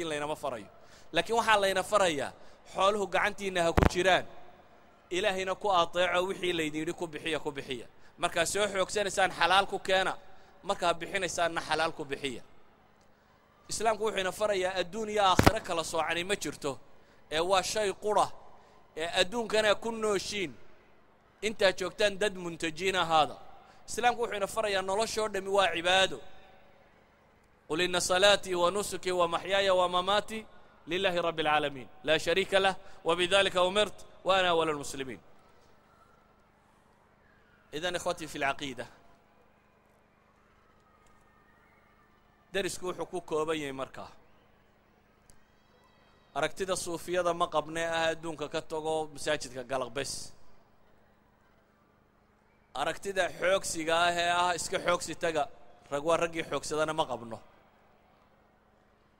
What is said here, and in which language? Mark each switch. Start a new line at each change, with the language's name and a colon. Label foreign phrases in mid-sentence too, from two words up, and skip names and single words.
Somali: leena farayo laakiin waxa leena farayaa xooluhu gacantiina ha ku jiraan ilaahina ku ateeco wixii leedin ku bixiya marka soo xoogsanaysan xalaal ku keena marka bixinaysan xalaal ku bixiya islaamku wuxuu ina farayaa adduun iyo aakhira kala soocani ma jirto ee waa shay qura ee adduunkana ku nooshiin inta joogtaan dad muntajiina hada islaamku wuxuu ina farayaa nolosho dhami waa cibaado
Arabic: قل إن صلاتي ونسكي ومحياي ومماتي لله رب العالمين لا شريك له وبذلك أمرت وأنا أول المسلمين إذن إخوتي في العقيدة
Somali: darisku wuxuu ku kooban yahay markaa aragtida suufiyada ma qabnee adduunka ka tago masaajidka galaqbes aragtida xoogsiga ah iska xoogsi taga rag waa ragii xoogsadana ma qabno